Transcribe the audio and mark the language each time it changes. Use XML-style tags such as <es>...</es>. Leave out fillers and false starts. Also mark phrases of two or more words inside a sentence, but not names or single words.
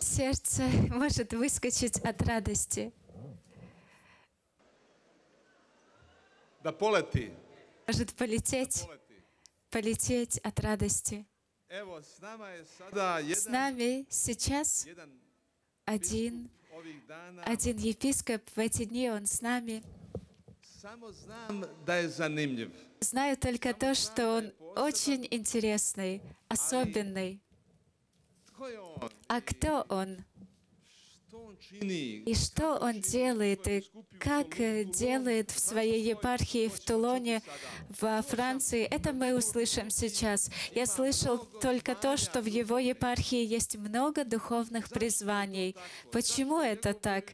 <ru>Сердце может выскочить от радости,</ru> <hr>Da poleti.</hr> <ru>может полететь от радости.</ru> <hr>Evo, s nama je sada</hr> <ru>С нами сейчас</ru> <hr>jedan</hr> <ru>один</ru> <hr>ovih dana.</hr> <ru>епископ. В эти дни он с нами.</ru> <hr>Samo znam da je zanimljiv.</hr> <ru>Знаю только то, что он очень интересный, особенный.</ru> <hr>Tko je on?</hr> <ru>А кто он?</ru> <hr>Što on čini?</hr> <ru>И что он делает? И как делает в своей епархии в Тулоне, во Франции? Это мы услышим сейчас. Я слышал только то, что в его епархии есть много духовных призваний. Почему это так?</ru>